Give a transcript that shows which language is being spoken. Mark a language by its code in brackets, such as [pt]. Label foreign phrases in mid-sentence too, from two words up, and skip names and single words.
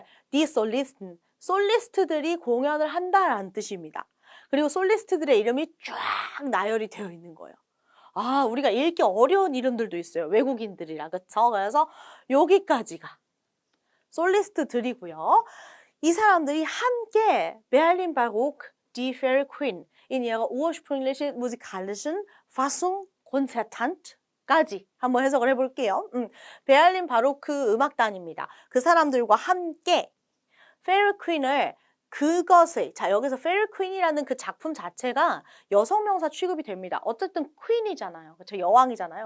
[de] die Solisten, [ko] 솔리스트들이 공연을 한다라는 뜻입니다. 그리고 솔리스트들의 이름이 쫙 나열이 되어 있는 거예요. 우리가 읽기 어려운 이름들도 있어요. 외국인들이라, 그쵸? 그래서 여기까지가 솔리스트들이고요. 이 사람들이 함께 베를린 바로크 [de] Die Fairy Queen in ihrer ursprünglichen musikalischen Fassung Konzertant [ko] 까지 한번 해석을 해볼게요. 베를린 바로크 음악단입니다. 그 사람들과 함께 페리 퀸을 자, 여기서 페리 퀸이라는 그 작품 자체가 여성 명사 취급이 됩니다. 어쨌든 퀸이잖아요. 그렇죠? 여왕이잖아요.